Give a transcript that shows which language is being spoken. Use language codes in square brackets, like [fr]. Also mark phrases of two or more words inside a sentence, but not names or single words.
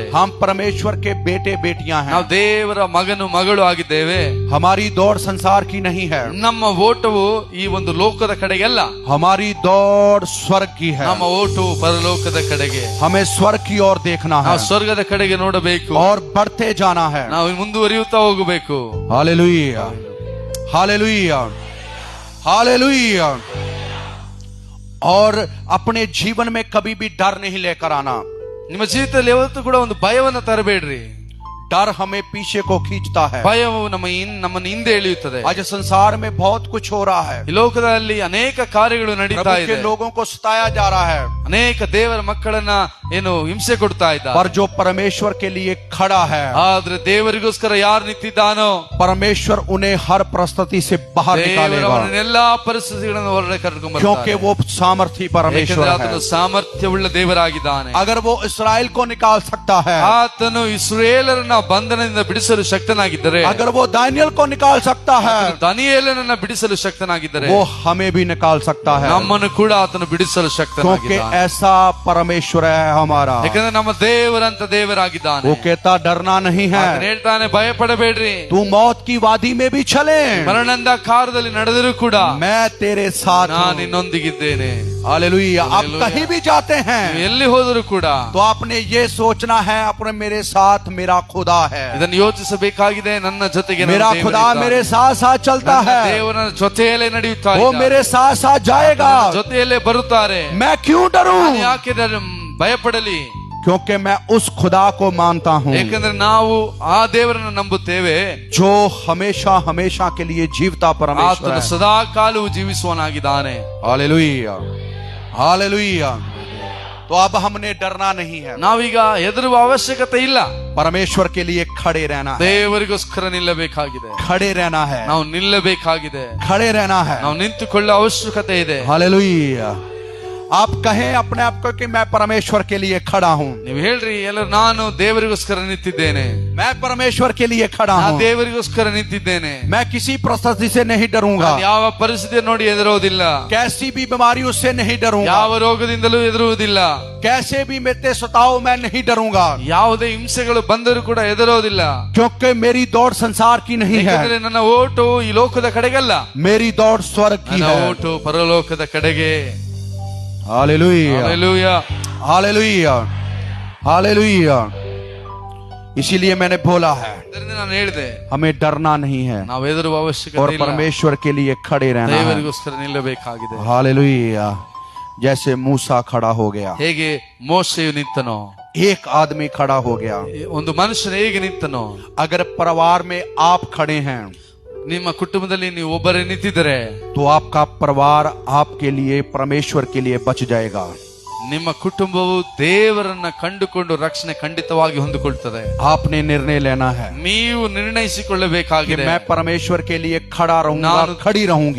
[hi] हम परमेश्वर के बेटे बेटियां हैं। [kn] ನಾವು ದೇವರ ಮಗನು ಮಗಳು ಆಗಿದ್ದೇವೆ. [hi] हमारी दौड़ संसार की नहीं है, [kn] ನಮ್ಮ ಓಟವು ಈ ಒಂದು ಲೋಕದ ಕಡೆಗೆಲ್ಲ, [hi] हमारी दौड़ स्वर्ग की है। [kn] ನಮ್ಮ ಓಟವು ಪರಲೋಕದ ಕಡೆಗೆ. [hi] हमें स्वर्ग की ओर देखना है [kn] ನಾವು ಸ್ವರ್ಗದ ಕಡೆಗೆ ನೋಡಬೇಕು, [hi] और बढ़ते जाना है। [kn] ನಾವು ಮುಂದುವರಿಯುತ್ತಾ ಹೋಗಬೇಕು. [hi] हालेलुया, हालेलुया, हालेलुया। और अपने जीवन में कभी भी डर नहीं लेकर आना। [kn] ನಿಮ್ಮ ಜೀವಿತದಲ್ಲಿ ಯಾವತ್ತೂ ಕೂಡ ಒಂದು ಭಯವನ್ನು ತರಬೇಡ್ರಿ. [hi] डर हमें पीछे को खींचता है। [kn] ಭಯವು ನಮ್ಮನ್ನು ಹಿಂದೆ ಎಳೆಯುತ್ತದೆ. [hi] आज संसार में बहुत कुछ हो रहा है, [kn] ಈ ಲೋಕದಲ್ಲಿ ಅನೇಕ ಕಾರ್ಯಗಳು ನಡೀತಾ [hi] प्रभु [kn] ಇದೆ. [hi] के लोगों को सताया जा रहा है, [kn] ಅನೇಕ ದೇವರ ಮಕ್ಕಳನ್ನ ಏನು ಹಿಂಸೆ ಕೊಡ್ತಾ ಇದ್ದಾರೆ. [hi] पर जो परमेश्वर के लिए खड़ा है, [kn] ಆದ್ರೆ ದೇವರಿಗೋಸ್ಕರ ಯಾರು ನಿಂತಿದ್ದಾನೋ, [hi] परमेश्वर उन्हें हर परिस्थिति से बाहर निकालेगा, [kn] ಎಲ್ಲಾ ಪರಿಸ್ಥಿತಿಗಳನ್ನು ಹೊರಗಡೆ ಕರ್ಕೊಂಡು [hi] क्योंकि [kn] ಬರ್ತಾನೆ. [hi] वो सामर्थी परमेश्वर [kn] ಏಕೆಂದ್ರೆ [hi] है। [kn] ಆತನು ಸಾಮರ್ಥ್ಯವುಳ್ಳ ದೇವರಾಗಿದ್ದಾನೆ. [hi] अगर वो इस्राएल को निकाल सकता है, [kn] ಆತನು ಇಸ್ರಾಯೇಲರನ್ನ ಬಂಧನದಿಂದ ಬಿಡಿಸಲು ಶಕ್ತನಾಗಿದ್ದರೆ, [hi] अगर वो दानियल को निकाल सकता है, [kn] ದಾನಿಯೇಲನನ್ನ ಬಿಡಿಸಲು ಶಕ್ತನಾಗಿದ್ದರೆ, [hi] वो हमें भी निकाल सकता है, [kn] ನಮ್ಮನ್ನು ಕೂಡ ಆತನು ಬಿಡಿಸಲು [hi] क्योंकि [kn] ಶಕ್ತನಾಗಿದ್ದಾನೆ. [hi] ऐसा परमेश्वर है हमारा। [kn] ಯಾಕಂದ್ರೆ ನಮ್ಮ ದೇವರಂತ ದೇವರಾಗಿದ್ದಾನೆ. [hi] वो कहता डरना नहीं [kn] ಆತನು [hi] है, [kn] ಹೇಳ್ತಾನೆ, ಭಯ ಪಡಬೇಡ್ರಿ. [hi] तू मौत की वादी में भी चले, [kn] ಮರಣದ ಕಾರದಲ್ಲಿ ನಡೆದರೂ ಕೂಡ [hi] मैं तेरे साथ [kn] ನಾನು [hi] हूं। [kn] ನಿನ್ನೊಂದಿಗಿದ್ದೇನೆ. [hi] हालेलुया। आप हालेलुया। कहीं भी जाते हैं [kn] ನೀವು ಎಲ್ಲಿ ಹೋದರೂ ಕೂಡ [hi] तो आपने ये सोचना है, अपने मेरे साथ मेरा खुदा है, [kn] ಇದನ್ನು ಯೋಚಿಸಬೇಕಾಗಿದೆ. ನನ್ನ ಜೊತೆಗೆ ನನ್ನ [hi] मेरा [kn] ದೇವರಿದ್ದಾನೆ. [hi] खुदा मेरे साथ साथ चलता [kn] ನನ್ನ [hi] है, [kn] ದೇವರ ಜೊತೆಯಲ್ಲೇ ನಡೆಯುತ್ತಾ [hi] वो [kn] ಇದ್ದಾನೆ. [hi] मेरे साथ साथ जाएगा। [kn] ನನ್ನ ಜೊತೆಯಲ್ಲೇ ಬರುತ್ತಾರೆ. [hi] मैं क्यों डरूं? [kn] ನಾನು ಯಾಕೆ ಭಯಪಡಲಿ? [hi] क्योंकि मैं उस खुदा को मानता हूं [kn] ಏಕೆಂದ್ರೆ ನಾವು ಆ ದೇವರನ್ನು ನಂಬುತ್ತೇವೆ, [hi] जो हमेशा हमेशा के लिए जीवता परमेश्वर [kn] ಆತನು [hi] है। [kn] ಸದಾ ಕಾಲವು ಜೀವಿಸುವನಾಗಿದ್ದಾನೆ. [hi] हालेलुया, हालेलुया। तो अब हमने डरना नहीं है, [kn] ನಾವೀಗ ಹೆದರುವ ಅವಶ್ಯಕತೆ ಇಲ್ಲ. [hi] परमेश्वर के लिए खड़े रहना है, [kn] ದೇವರಿಗೋಸ್ಕರ ನಿಲ್ಲಬೇಕಾಗಿದೆ. [hi] खड़े रहना है, [kn] ನಾವು ನಿಲ್ಲಬೇಕಾಗಿದೆ. [hi] खड़े रहना है। [kn] ನಾವು ನಿಂತುಕೊಳ್ಳುವ ಅವಶ್ಯಕತೆ ಇದೆ. [hi] हालेलुया। आप कहें अपने आप को कि मैं परमेश्वर के लिए खड़ा हूं, [kn] ನೀವು ಹೇಳ್ರಿ ಎಲ್ಲರೂ, ನಾನು ದೇವರಿಗೋಸ್ಕರ ನಿಂತಿದ್ದೇನೆ, [hi] मैं परमेश्वर के लिए खड़ा [kn] ನಾನು [hi] हूं, [kn] ದೇವರಿಗೋಸ್ಕರ ನಿಂತಿದ್ದೇನೆ. [hi] मैं किसी परिस्थिति से नहीं डरूंगा, [kn] ನಾನು ಯಾವ ಪರಿಸ್ಥಿತಿ ನೋಡಿ ಹೆದರೋದಿಲ್ಲ, [hi] कैसी भी बीमारियों से नहीं डरूंगा, [kn] ಯಾವ ರೋಗದಿಂದಲೂ ಹೆದರುವುದಿಲ್ಲ, [hi] कैसे भी मेरे सताओ मैं नहीं डरूंगा, [kn] ಯಾವುದೇ ಹಿಂಸೆಗಳು ಬಂದರೂ ಕೂಡ ಹೆದರೋದಿಲ್ಲ. [hi] क्योंकि मेरी दौड़ संसार की नहीं [kn] ಯಾಕಂದ್ರೆ [hi] है, [kn] ನನ್ನ ಓಟು ಈ ಲೋಕದ ಕಡೆಗಲ್ಲ, [hi] मेरी दौड़ स्वर्ग की [kn] ನನ್ನ [hi] है। [kn] ಓಟು ಪರಲೋಕದ ಕಡೆಗೆ. [hi] हालेलुया, [kn] ಹಲ್ಲೆಲೂಯಾ. [hi] हालेलुया, हालेलुया। इसीलिए मैंने बोला है [kn] ಇದರಿಂದ ನಾನು ಹೇಳಿದೆ, [hi] हमें डरना नहीं है [kn] ನಾವು ಹೆದರುವ [hi] और [kn] ಅವಶ್ಯಕತೆ ಇಲ್ಲ, [hi] परमेश्वर के लिए खड़े रहना है। [kn] ದೇವರಿಗೋಸ್ಕರ ನಿಲ್ಲಬೇಕಾಗಿದೆ. [hi] हालेलुया। जैसे मूसा खड़ा हो गया, [kn] ಹೇಗೆ ಮೋಶೆಯು ನಿಂತನೋ, [hi] एक आदमी खड़ा हो गया। [kn] ಒಂದು ಮನುಷ್ಯನು ಹೇಗೆ ನಿಂತನೋ, [hi] अगर परिवार में आप खड़े हैं [kn] ನಿಮ್ಮ ಕುಟುಂಬದಲ್ಲಿ ನೀವು ಒಬ್ಬರೇ ನಿಂತಿದ್ದರೆ [hi] तो आपका परिवार आपके लिए परमेश्वर के लिए बच जाएगा। [kn] ನಿಮ್ಮ ಕುಟುಂಬವು ದೇವರನ್ನ ಕಂಡುಕೊಂಡು ರಕ್ಷಣೆ ಖಂಡಿತವಾಗಿ ಹೊಂದಿಕೊಳ್ಳುತ್ತದೆ. [hi] आपने निर्णय लेना है [kn] ನೀವು [hi] कि [kn] ನಿರ್ಣಯಿಸಿಕೊಳ್ಳಬೇಕಾಗಿದೆ, [hi] मैं परमेश्वर के लिए खड़ा रहूंगा, [kn] ನಾನು [hi] खड़ी रहूंगी।